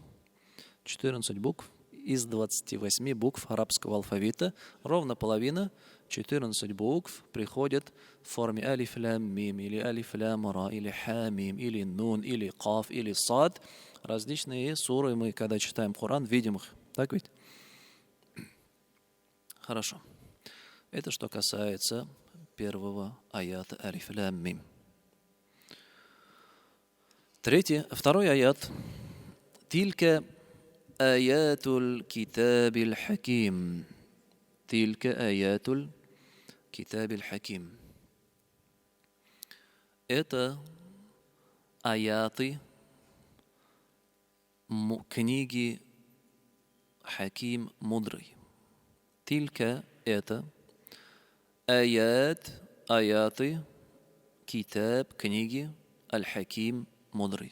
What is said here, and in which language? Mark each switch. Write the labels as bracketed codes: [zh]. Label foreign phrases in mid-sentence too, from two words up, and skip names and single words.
[ru] 14 букв из 28 букв арабского алфавита, ровно половина, 14 букв приходят в форме [ar] ألف لام ميم, [ru] или [ar] ألف لام راء, [ru] или [ar] حاء ميم, [ru] или нун, или каф, или сад. Различные суры мы, когда читаем Коран, видим их. Так ведь? Хорошо. Это что касается первого аята [ar] ألف لام ميم. [ru] Второй аят. [ar] تلك آيات الكتاب الحكيم. تلك آيات الكتاب الحكيم. [ru] Это аяты книги Хаким мудрый. Тилька это аяты, китаб, книги, аль-хаким, мудрый.